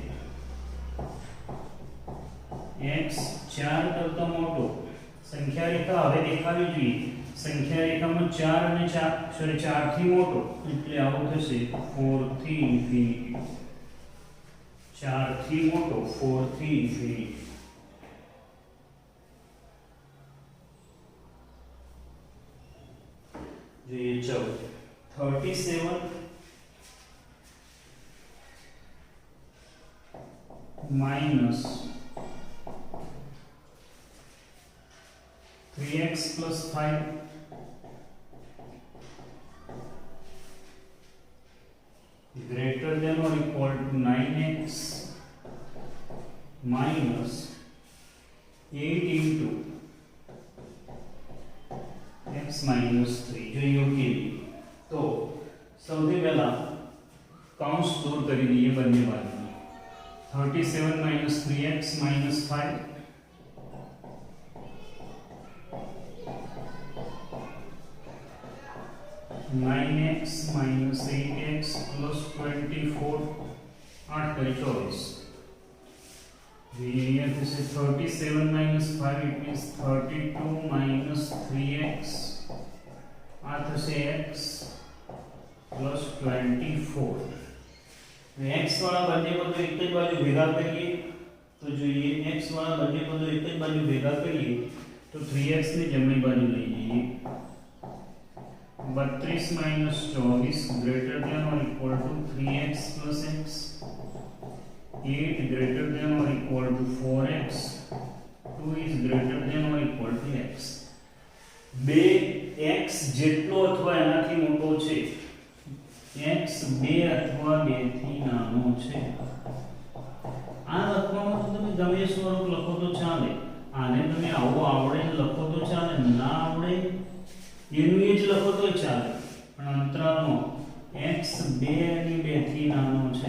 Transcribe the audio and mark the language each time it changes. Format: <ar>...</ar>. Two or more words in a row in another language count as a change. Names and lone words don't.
<gu>x 4 કરતા મોટો સંખ્યા રેખા હવે દેખાવી જોઈએ સંખ્યા રેખામાં 4 અને 4 થી મોટો એટલે આવું થશે 4 થી ઇન્ફિનિટી 4 થી મોટો 4 થી ઇન્ફિનિટી જોઈએ</gu> <en>37 minus 3x plus 5 greater than or equal to 9x minus 8 into x minus 3</en> <gu>જોઈએ ઓકે તો સૌથી પહેલા કૌંસ દૂર કરી દઈએ બંને બાજુ</gu> <en>37 minus 3x minus 5 9x minus 8x plus 24</en> <gu>8 કરી 24</gu> <en>this is 37 minus 5 it means 32 minus 3x this is x plus</en> <gu>24</gu> <hi>x वाला</hi> <gu>બંને પદો એક જ બાજુ ભેગા કરીએ તો જોઈએ x વાળા બંને પદો એક જ બાજુ ભેગા કરીએ તો 3x ની જમણી બાજુ લઈ જઈએ</gu> <en>32 minus 24 greater than or equal to 3x plus x 8 greater than or equal to 4x 2 is greater than or equal to x</en> <gu>2x જેટલો અથવા એનાથી મોટો છે x 2 અથવા 2 થી નાનો છે આ લખવામાં તો તમે ગમે સ્વરૂપ લખો તો ચાલે આને તમે આવો આવડે લખો તો ચાલે ના આવડે એનું એ જ લખો તો ચાલે પણ અંતરાલનો x 2 અને 2 થી નાનો છે.</gu>